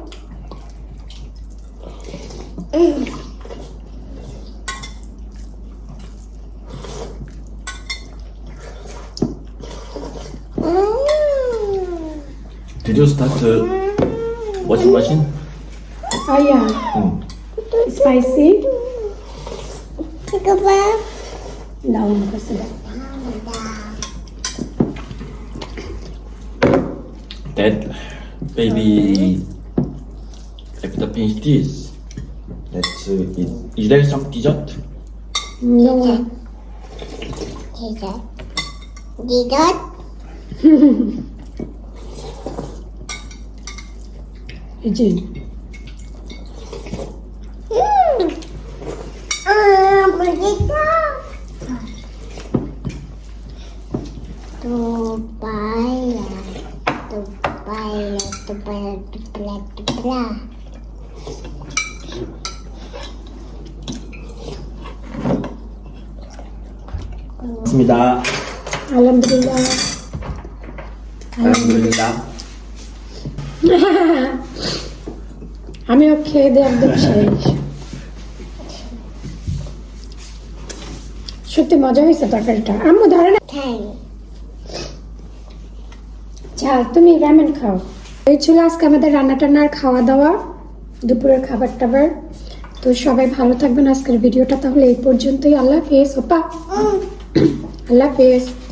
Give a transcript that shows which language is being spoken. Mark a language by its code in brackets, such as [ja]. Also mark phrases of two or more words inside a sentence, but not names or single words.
[en] Did you start washing machine? oh yeah [ko] 응. [en] spicy [ko] 이거 봐. [bn] দাও আমার কাছে দাও [en] Dad, baby, after finish this, let's eat. Is there some dessert? no [ko] 디저트. 디저트. [bn] জিন [ko] 맛있다. 또바야. 맞습니다. [bn] আলহামদুলিল্লাহ [ko] 알겠습니다. [bn] আমিও খেয়ে দিয়ে একদম শেষ সত্যি মজা হয়েছে তরকারিটা আম্মু ধরে না [ko] 타임. [bn] ঝাল তুমি রামেন খাও এই ছিল আজকে আমাদের রান্না টান্নার খাওয়া দাওয়া দুপুরের খাবার টাবার তো সবাই ভালো থাকবেন আজকের ভিডিওটা তাহলে এই পর্যন্তই আল্লাহ হাফেজ ওপা আল্লাহ হাফেজ